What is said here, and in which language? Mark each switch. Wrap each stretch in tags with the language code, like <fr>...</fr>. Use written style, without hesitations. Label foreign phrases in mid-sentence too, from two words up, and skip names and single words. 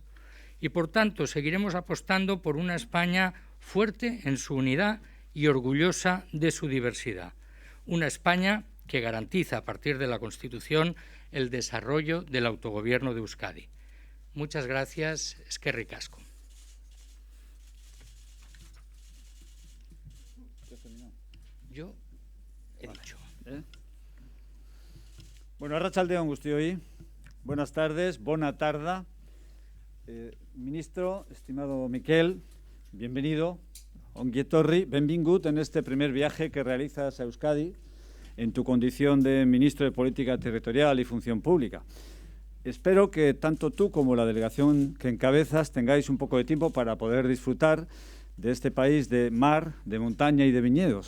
<es>Y por tanto seguiremos apostando por una España fuerte en su unidad y orgullosa de su diversidad. Una España que garantiza a partir de la Constitución el desarrollo del autogobierno de Euskadi. Muchas gracias.</es> <eu>Eskerrik asko.</eu> <es>Yo he dicho.</es> <eu>Bueno, arratsaldeon guztioi.</eu> <es>Buenas tardes,</es> <ca>bona tarda.</ca> <es>Ministro, estimado Miquel, bienvenido.</es> <eu>Ongi etorri,</eu> <es>benvingut en este primer viaje que realizas a Euskadi en tu condición de Ministro de Política Territorial y Función Pública. Espero que tanto tú como la delegación que encabezas tengáis un poco de tiempo para poder disfrutar de este país de mar, de montaña y de viñedos.</es>